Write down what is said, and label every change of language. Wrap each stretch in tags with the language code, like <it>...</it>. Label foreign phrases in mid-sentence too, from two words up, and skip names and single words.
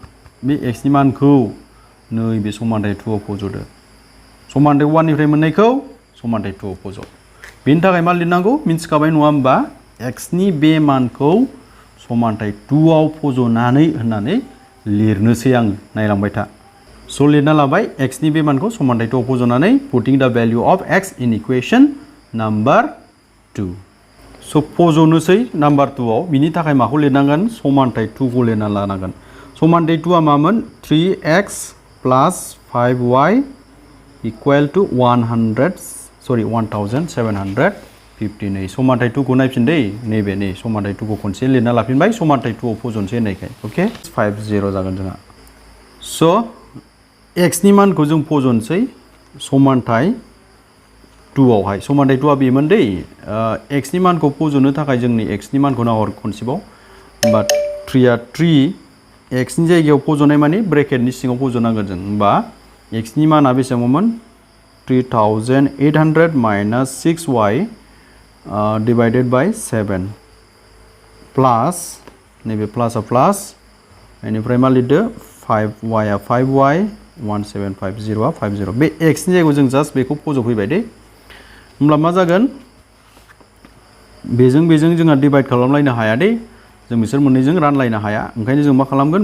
<brx>नैबे समानथाय 2 आव फज'दो समानथाय 1 निफ्राय मोननायखौ समानथाय 2 आव फज' बेनि थाखाय मा लिरनांगौ मिन्थिखाबाय नङा होमबा x नि बे मानखौ समानथाय 2 आव फज'नानै होननानै लिरनोसै आं नायलांबाय था स' लिरना लाबाय x नि बे मानखौ समानथाय 2 आव फज'नानै</brx> <en>putting the value of x in equation number 2</en> <brx>स' फज'नोसै नाम्बार 2 आव बिनि थाखाय माखौ लिरनांगोन समानथाय 2 खौ लिरना लानांगोन समानथाय 2 आ मामोन 3x plus 5y equal to 1715 समानथाय 2 खौ नायफिन दै नैबे नै समानथाय 2 खौ खनसे लिरना लाफिनबाय समानथाय 2 आव फज'नोसै होननायखाय अके 50 जागोन जोंहा स' x नि मानखौ जों फज'नोसै समानथाय 2 आवहाय समानथाय 2 आ बेमोन दै x नि मानखौ फज'नो थाखाय जोंनि x नि मानखौ नाहर खनसेबाव होमबा 3 आ 3 x नि जायगायाव फज'नाय माने ब्रेकेटनि सिङाव फज'नांगोन जों होमबा x नि माना बेसेबांमोन</brx> <en>3800 minus 6y divided by 7 plus</en> <brx>नैबे प्लास आ प्लास बेनिफ्राय मा लिरदो 5y आ 5y 1750 आ 50 बे x नि जायगायाव जों जास्ट बेखौ फज'फैबाय दे होमब्ला मा जागोन बेजों जोंहा डिवाइड खालामलायनो हाया दे जों बिसोर मोननैजों रानलायनो हाया ओंखायनो जों मा खालामगोन</brx>